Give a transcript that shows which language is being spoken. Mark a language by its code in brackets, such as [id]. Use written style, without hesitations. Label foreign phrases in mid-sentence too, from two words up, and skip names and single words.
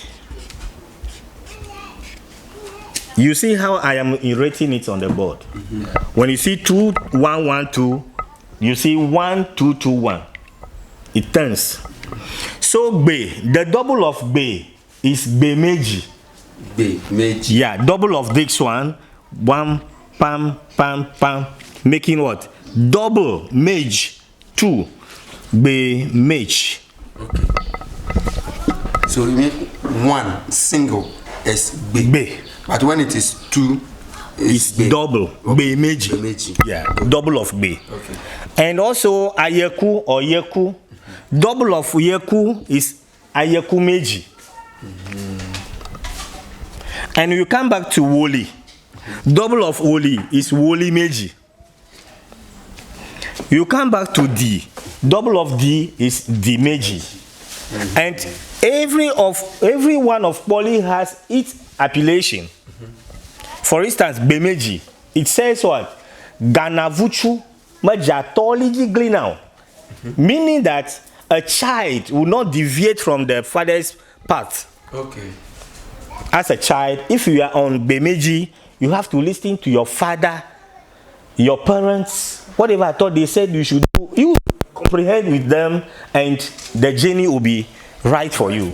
[en] You see how I am writing it on the board. When you see 2112, you see 1221. It turns. So Gbe, the double of Gbe is Gbe meji. Gbe meji. Yeah, double of this one, pam, pam, pam, making what? Double mage, 2. Gbe mage. Okay. So you mean 1 single is Gbe. But when it is 2, it's double. Gbe meji. Yeah, double of Gbe. Okay. And also ayeku or yeku. Double of yeku is ayeku meji. And you come back to Woli. Double of Woli is Woli meji. You come back to D. Double of D is D meji. And every one of kpoli has its appellation. For instance, Bemeji, it says what? [fon] Ganavuchu majatoligi glinao. [en] Meaning that a child will not deviate from the father's path. Okay. As a child, if you are on Bemeji, you have to listen to your father, your parents, whatever I thought they said you should do. You comprehend with them, and the journey will be right for you.